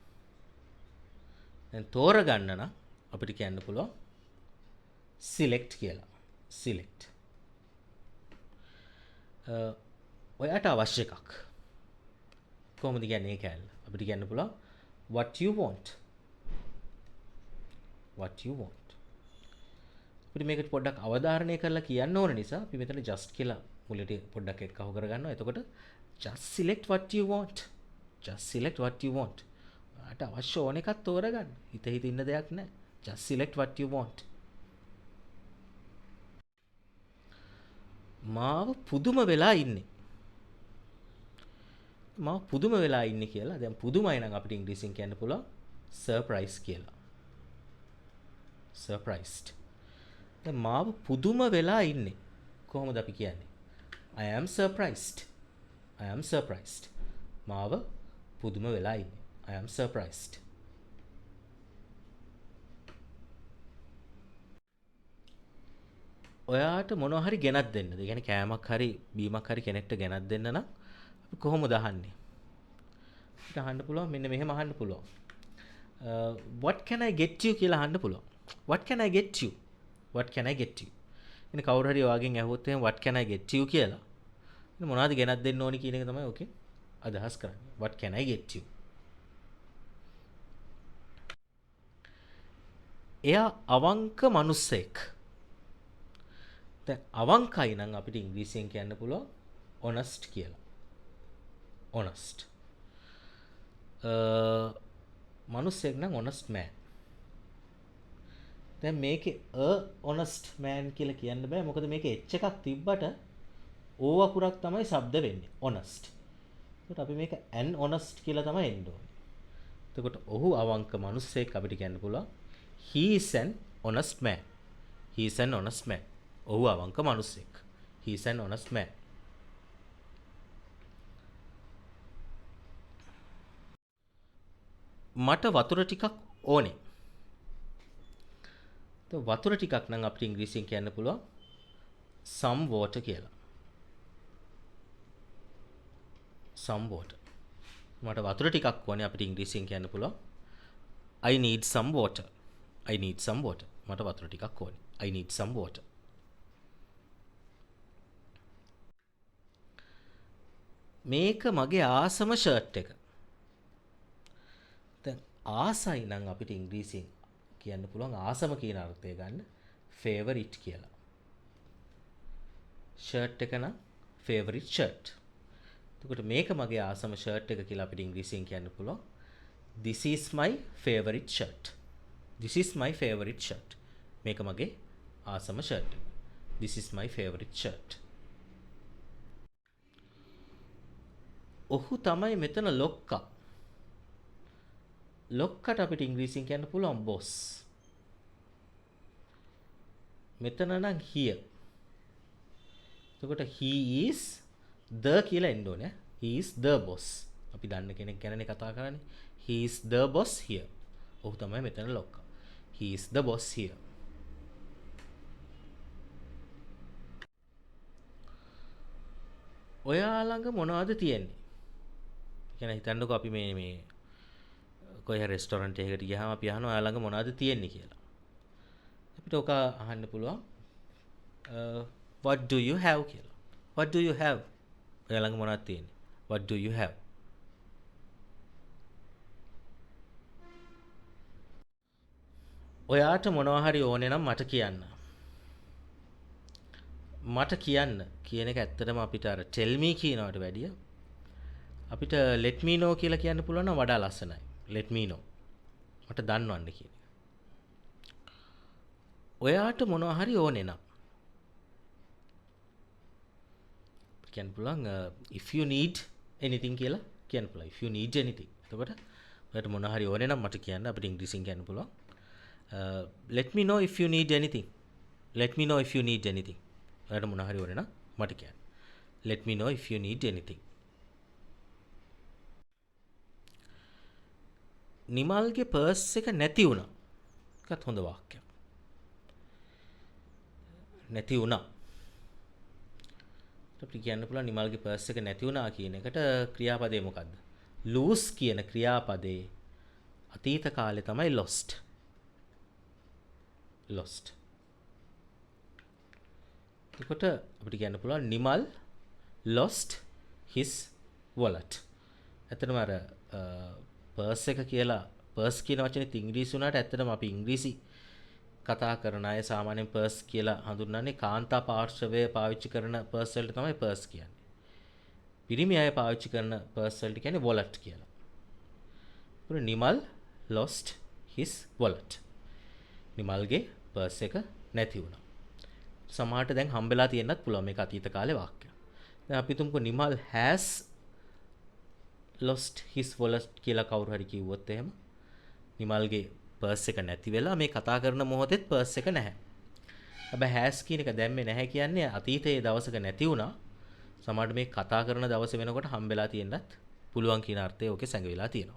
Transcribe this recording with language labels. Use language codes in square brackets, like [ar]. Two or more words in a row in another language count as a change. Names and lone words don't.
[si] දැන් තෝරගන්න නම් අපිට කියන්න පුළුවන් select කියලා. select. ඔයාට අවශ්‍ය එකක්. කොහොමද කියන්නේ ඒක ඇල්ල? අපිට කියන්න පුළුවන් [en] what you want. what you want. [si] අපිට මේකට පොඩ්ඩක් අවධාරණය කරලා කියන්න ඕන නිසා අපි මෙතන just කියලා මුලට පොඩ්ඩක් එක්කහුව කරගන්නවා. [en] එතකොට just select what you want. just select what you want. [si] ඔයාට අවශ්‍ය ඕන එකක් තෝරගන්න. හිත ඉන්න දෙයක් නැහැ. [en] just select what you want. [si] මාව පුදුම වෙලා ඉන්නේ. මාව පුදුම වෙලා ඉන්නේ කියලා. දැන් පුදුමයි නම් අපිට ඉංග්‍රීසියෙන් කියන්න පුළුවන් surprise කියලා. surprised. දැන් මාව පුදුම වෙලා ඉන්නේ. කොහොමද අපි කියන්නේ? [en] I am surprised. I am surprised. [si] මාව පුදුම වෙලා ඉන්නේ. [en] I am surprised. [si] ඔයාට මොනවා හරි ගෙනත් දෙන්න. ඒ කියන්නේ කෑමක් හරි බීමක් හරි කෙනෙක්ට ගෙනත් දෙන්න නම් අපි කොහොමද අහන්නේ? අපිට අහන්න පුළුවන් මෙන්න මෙහෙම අහන්න පුළුවන්. [en] What can I get you [si] කියලා අහන්න පුළුවන්. [en] What can I get you? What can I get you? [si] ඉතින් කවුරු හරි ඔයාගෙන් අහුවොත් එහෙනම් [en] what can I get you [si] කියලා. ඉතින් මොනවද ගෙනත් දෙන්න ඕනි කියන එක තමයි ඕකේ අදහස් කරන්නේ. [en] What can I get you? [si] එයා අවංක මිනිස්සෙක්. දැන් අවංකයි නම් අපිට ඉංග්‍රීසියෙන් කියන්න පුළුවන් honest කියලා. [en] honest. [si] මිනිස්සෙක් නම් [en] honest man. [si] දැන් මේකේ [en] honest man [si] කියලා කියන්න බෑ. මොකද මේකේ h එකක් තිබ්බට o අකුරක් තමයි ශබ්ද වෙන්නේ. honest. ඒකට අපි මේක [en] an honest [si] කියලා තමයි එන්න ඕනේ. එතකොට ඔහු අවංක මිනිසෙක් අපිට කියන්න පුළුවන් [en] he is an honest man. he is an honest man. [si] ඔහු අවංක මිනිසෙක්. [en] he is an honest man. [si] මට වතුර ටිකක් ඕනේ. වතුර ටිකක් නම් අපිට ඉංග්‍රීසියෙන් කියන්න පුළුවන් [en] some water [si] කියලා. some water. මට වතුර ටිකක් ඕනේ අපිට ඉංග්‍රීසියෙන් කියන්න පුළුවන් [en] I need some water. I need some water. [si] මට වතුර ටිකක් ඕනේ. [en] I need some water. [si] මේක මගේ ආසම ෂර්ට් එක. දැන් ආසයි නම් අපිට ඉංග්‍රීසියෙන් කියන්න පුළුවන් ආසම කියන අර්ථය ගන්න favorite කියලා. ෂර්ට් එක නම් [en] favorite shirt. [si] එතකොට මේක මගේ ආසම ෂර්ට් එක කියලා අපිට ඉංග්‍රීසියෙන් කියන්න පුළුවන් [en] this is my favorite shirt. this is my favorite shirt. [si] මේක මගේ ආසම ෂර්ට් එක. [en] this is my favorite shirt. [si] ඔහු තමයි මෙතන ලොක්කා. ලොක්කට අපිට ඉංග්‍රීසියෙන් කියන්න පුළුවන් boss. මෙතන නම් here. එතකොට [en] he is the [si] කියලා එන්න ඕනේ. [en] he is the boss. [si] අපි දන්න කෙනෙක් ගැනනේ කතා කරන්නේ. [en] he is the boss here. [si] ඔහු තමයි මෙතන ලොක්කා. [en] he is the boss here. [si] ඔයා ළඟ මොනවද තියෙන්නේ? කියන්නේ හිතන්නකෝ අපි මේ කොයි හරි රෙස්ටොරන්ට් එකකට ගියාම අපි අහනවා ඔයා ළඟ මොනවද තියෙන්නේ කියලා. අපිට ඔක අහන්න පුළුවන් [en] what do you have [si] කියලා. [en] what do you have? [si] ඔයා ළඟ මොනවද තියෙන්නේ? [en] what do you have? [si] ඔයාට මොනවා හරි ඕනේ නම් මට කියන්න. මට කියන්න කියන එක ඇත්තටම අපිට අර [en] tell me [si] කියනවට වැඩිය අපිට [en] let me know [si] කියලා කියන්න පුළුවන් නම් වඩා ලස්සනයි. let me know. මට දන්වන්න කියන එක. ඔයාට මොනවා හරි ඕනේ නම් කියන්න පුළුවන් [en] if you need anything [si] කියලා කියන්න පුළුවන්. if you need anything. එතකොට ඔයාට මොනවා හරි ඕනේ නම් මට කියන්න. අපිට ඉංග්‍රීසියෙන් කියන්න පුළුවන් [en] let me know if you need anything. let me know if you need anything. [si] ඔයාට මොනවා හරි ඕනේ නම් මට කියන්න. [en] let me know if you need anything. [si] නිමල්ගේ පර්ස් එක නැති වුණා. ඒකත් හොඳ වාක්‍යයක්. නැති වුණා. අපිට කියන්න පුළුවන් නිමල්ගේ පර්ස් එක නැති වුණා කියන එකට ක්‍රියාපදේ මොකද්ද? lose කියන ක්‍රියාපදේ අතීත කාලේ තමයි lost. lost. එතකොට අපිට කියන්න පුළුවන් නිමල් [en] lost his wallet. [si] ඇත්තටම අර පර්ස් එක කියලා පර්ස් කියන වචනේ ඉංග්‍රීසි වුණාට ඇත්තටම අපි ඉංග්‍රීසි කතා කරන අය සාමාන්‍යයෙන් පර්ස් කියලා හඳුන්වන්නේ කාන්තා පාර්ශවය පාවිච්චි කරන පර්ස් වලට තමයි පර්ස් කියන්නේ. පිරිමි අය පාවිච්චි කරන පර්ස් වලට කියන්නේ wallet කියලා. [en] ඒත් නිමල් lost his wallet. [si] නිමල්ගේ පර්ස් එක නැති වුණා. සමහරට දැන් හම්බෙලා තියෙන්නත් පුළුවන් මේක අතීත කාලේ වාක්‍යයක්. දැන් අපි තුමුකෝ නිමල් [en] has lost his wallet [si] කියලා කවුරු හරි කිව්වොත් එහෙම නිමල්ගේ පර්ස් එක නැති වෙලා මේ කතා කරන මොහොතේත් පර්ස් එක නැහැ. හැබැයි has කියන එක දැම්මේ නැහැ කියන්නේ අතීතයේ දවසක නැති වුණා. සමහරට මේ කතා කරන දවස වෙනකොට හම්බෙලා තියෙන්නත් පුළුවන් කියන අර්ථය ඔකේ සැඟවිලා තියෙනවා.